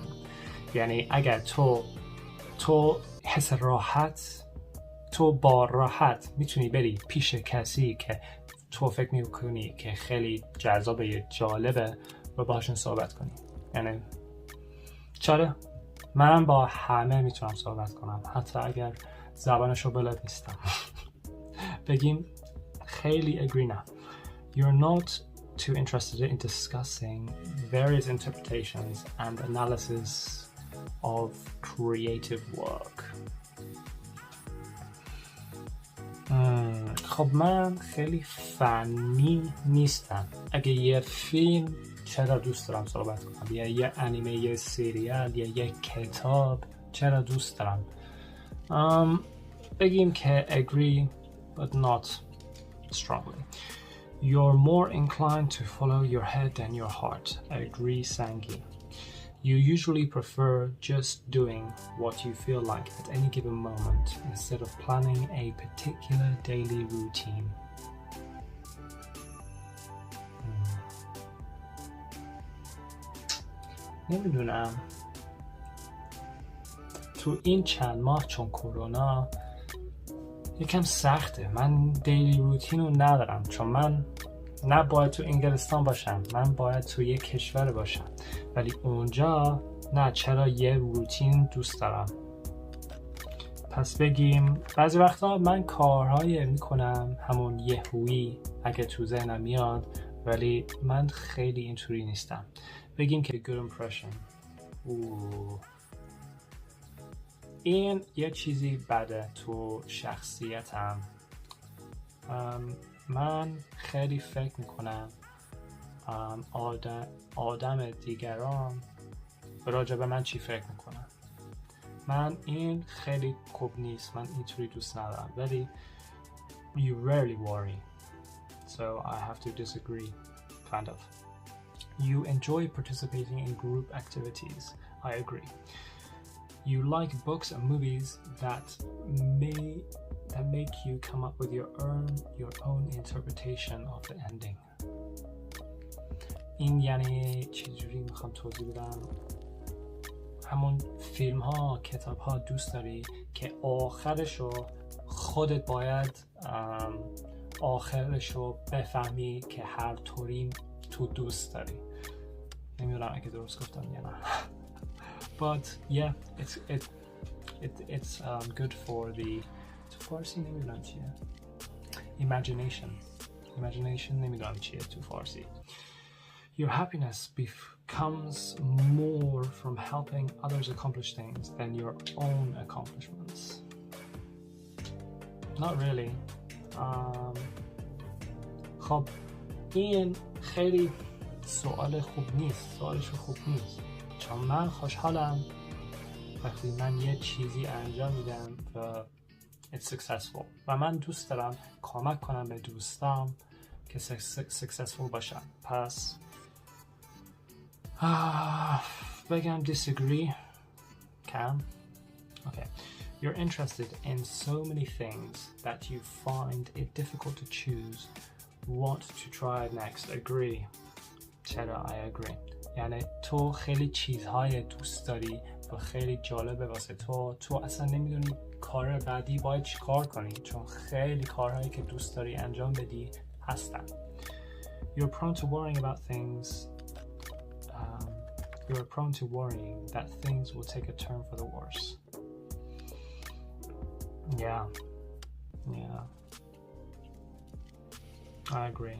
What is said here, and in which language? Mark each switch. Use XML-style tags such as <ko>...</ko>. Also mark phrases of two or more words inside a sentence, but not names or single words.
<fa>یعنی اگر تو حس راحت، تو با راحت میتونی بری پیش کسی که تو فکر میکنی که خیلی جذابه، جالبه و باهاشون صحبت کنی. یعنی چاره من با همه میتونم صحبت کنم، حتی اگر زبانشو بلد نیستم. بگیم خیلی agree نه.</fa> <en>You're not too interested in discussing various interpretations and analysis of creative work.</en> <fa>خب من خیلی فنی نیستم. اگه یه فیلم چرا دوست دارم صحبت کنم، یا یه انیمه، یه سریال، یا یه کتاب چرا دوست دارم. بگیم که</fa> <en>agree but not strongly. You're more inclined to follow your head than your heart.</en> <fa>Agree سنگین.</fa> <en>You usually prefer just doing what you feel like at any given moment instead of planning a particular daily routine.</en> <fa>نمیدونم. تو این چند ماه چون کرونا یکم سخته. من دیلی روتین رو ندارم، چون من نه باید تو انگلستان باشم، من باید تو یک کشور باشم، ولی اونجا نه. چرا یه روتین دوست دارم. پس بگیم بعضی وقتا من کارهای میکنم همون یهویی اگه تو ذهنم میاد، ولی من خیلی اینطوری نیستم. بگیم که good impression. این یه چیزی بده تو شخصیتم. من خیلی فکر میکنم آدم دیگران راجع به من چی فکر میکنن. من این خیلی خوب نیست، من اینطوری دوست ندارم، ولی</fa> <en>you rarely worry, so I have to disagree, kind of. You enjoy participating in group activities. I agree. You like books and movies that make you come up with your own interpretation of the ending.</en> <fa>این یعنی چجوری میخوام توضیح بدم. همون فیلم ها، کتاب ها دوست داری که آخرشو خودت باید آخرشو بفهمی که هر طوری تو دوست داری. نمیدونم اگه درست گفتم یا نه.</fa> <en>But yeah, it's good for the</en> <fa>فارسی نمیدونم چیه. Imagination نمیدونم چیه تو فارسی.</fa> <en>Your happiness comes more from helping others accomplish things than your own accomplishments. Not really.</en> <fa>خب این خیلی سوالش خوب نیست، چون من خوشحالم وقتی من یه چیزی انجام میدم و</fa> <en>it's successful</en> <fa>و من دوست دارم کمک کنم به دوستام که successful باشن. پس بگم disagree.</fa> <en>Can? Okay. You're interested in so many things that you find it difficult to choose what to try next. Agree. چرا I agree.</en> <fa>یعنی تو خیلی چیزهای دوست داری و خیلی جالبه واسه تو اصلا نمیدونی کار بعدی باید چی کار کنی، چون خیلی کارهایی که دوست داری انجام بدی هستن.</fa> <en>You're prone to worrying about things. You're prone to worrying that things will take a turn for the worse. Yeah. I agree.</en>